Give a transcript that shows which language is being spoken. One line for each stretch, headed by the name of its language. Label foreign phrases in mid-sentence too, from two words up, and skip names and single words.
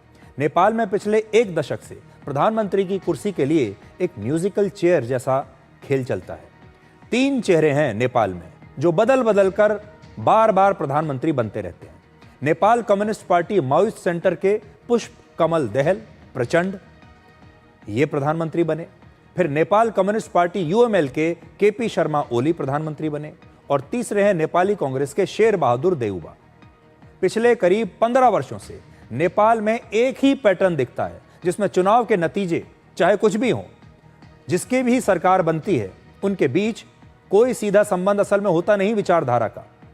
Hindi: नेपाल में पिछले एक दशक से प्रधानमंत्री की कुर्सी के लिए एक
English: musical chair
Hindi: जैसा खेल चलता है। 3 चेहरे हैं नेपाल में जो बदल बदल कर बार बार प्रधानमंत्री बनते रहते हैं। नेपाल कम्युनिस्ट पार्टी माओइस्ट सेंटर के पुष्प कमल दहल प्रचंड ये प्रधानमंत्री बने। फिर नेपाल कम्युनिस्ट पार्टी यूएमएल के केपी शर्मा ओली प्रधानमंत्री बने और तीसरे हैं नेपाली कांग्रेस के शेर बहादुर देउबा। पिछले करीब 15 वर्षों से नेपाल में एक ही पैटर्न दिखता है जिसमें चुनाव के नतीजे चाहे कुछ भी हों, जिसकी भी सरकार बनती है उनके बीच कोई सीधा संबंध असल में होता नहीं विचारधारा का।